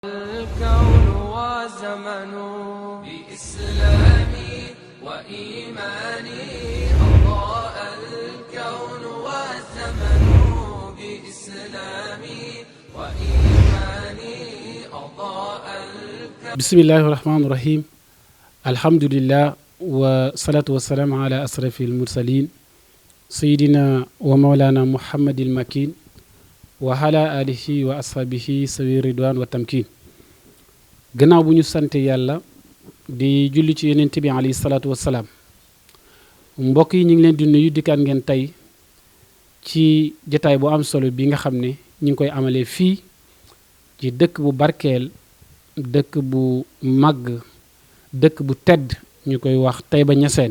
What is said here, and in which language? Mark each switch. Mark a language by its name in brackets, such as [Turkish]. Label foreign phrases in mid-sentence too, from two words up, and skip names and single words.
[Arabic] الكون وزمن بإسلامي وإيماني أضاء الكون والزمن بإسلامي وإيماني أضاء الكون. بسم الله الرحمن الرحيم. الحمد لله والصلاة والسلام على أشرف المرسلين سيدنا ومولانا محمد المكين وعلى آله وأصحابه سوي الرضوان والتمكين. [Wolof] gannaaw bu ñu sant yàlla di julli ci yonent bi [Arabic] عليه الصلاة والسلام, [Wolof] mbokk yi ñu ngi leen di nuyu dikkaat ngeen tey ci jataay bu am solo bi nga xam ne ñu ngi koy amalee fii ci dëkk bu barkeel, dëkk bu màgg, dëkk bu tedd ñu koy wax Taïba Niassène.